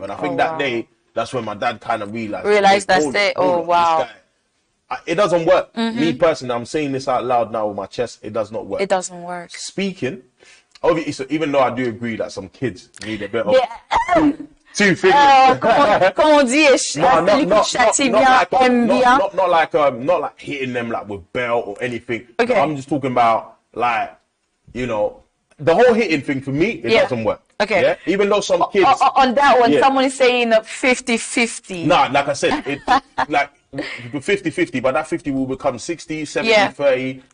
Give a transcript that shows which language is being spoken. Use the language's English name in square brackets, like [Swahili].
[English] And I think that day, that's when my dad kind of realized that's it. Oh, wow. It doesn't work. Me personally, I'm saying this out loud now with my chest. It does not work. It doesn't work. Speaking, obviously, even though I do agree that some kids need a bit of two fingers. [French] Comme on dit, celui qui châtie bien aime bien. [English] Not like hitting them like with belt or anything. Okay. No, I'm just talking about, like, you know, the whole hitting thing for me, it doesn't work. Okay. Yeah? Even though some kids... On that one, someone is saying 50-50. Nah, like I said, like 50-50, but that 50 will become 60, 70, 30.